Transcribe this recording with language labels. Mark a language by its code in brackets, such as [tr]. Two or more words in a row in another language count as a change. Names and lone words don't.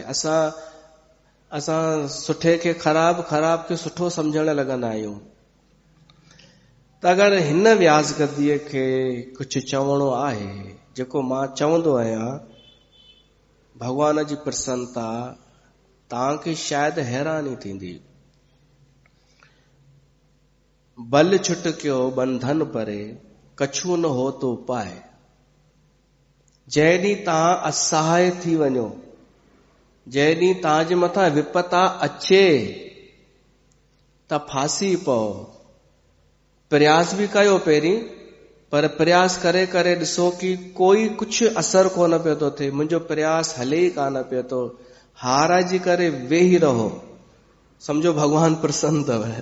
[sd] असां सुठे खे ख़राब, ख़राब खे सुठो सम्झण लॻंदा आहियूं। त अगरि हिन व्यास गद्दीअ खे कुझु चवणो आहे, जेको मां चवंदो आहियां, भॻवान जी प्रसन्नता, तव्हांखे शायदि हैरानी थींदी। [hi] बल छुटकियो बंधन परे, कछु न हो तो पाए। [sd] जंहिं ॾींहुं तव्हां असहाय थी वञो, जंहिं ॾींहुं तव्हांजे मथां विपता अचे त फासी पओ। प्रयास बि कयो पहिरीं, पर प्रयास करे करे ॾिसो कि कोई कुझु असर कोन पियो थो थिए, मुंहिंजो प्रयास हले ई कान पियो थो, हाराइजी करे वेही रहो, सम्झो भॻवान प्रसन्न अथव।